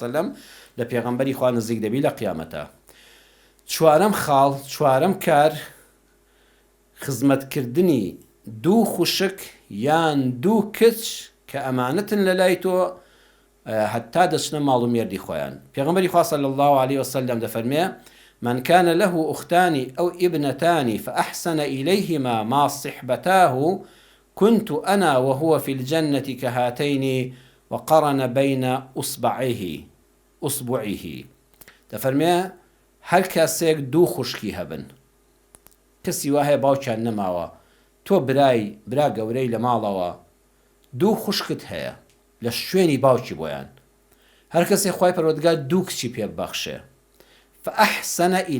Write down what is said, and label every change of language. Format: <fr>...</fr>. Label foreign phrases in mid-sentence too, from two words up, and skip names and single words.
<ckb>وسلم لە پێغەمبەری خوا نزیک دەبی لە قیامەتە چوارەم خاڵ چوارەم کار خزمەتکردنی دوو خوشک یان دوو کچ کە ئەمانەتن لە لای تۆ هەتا دەچنە ماڵ و مێردی خۆیان پێغەمبەری خوا</ckb> <ar>صلی الله عليه وسلم</ar> <ckb>دەفەرمێ</ckb> <ar>من كان له أختان أو ابنتان فأحسن إليهما ما صحبتاه كنت أنا وهو في الجنة كهاتين وقرن بين</ar> <ckb>أصبعه دەفەرمێ هەر کەسێک دوو خوشکی هەبن کەسی وایە باوکیان نەماوە تۆ برا گەورەی لە ماڵەوە دوو خوشکت هەیە لە شوێنی باوکی بۆیان هەر کەسێک خوای پەروەردگار دوو کچی پێ بەخشێ فأحسن</ckb>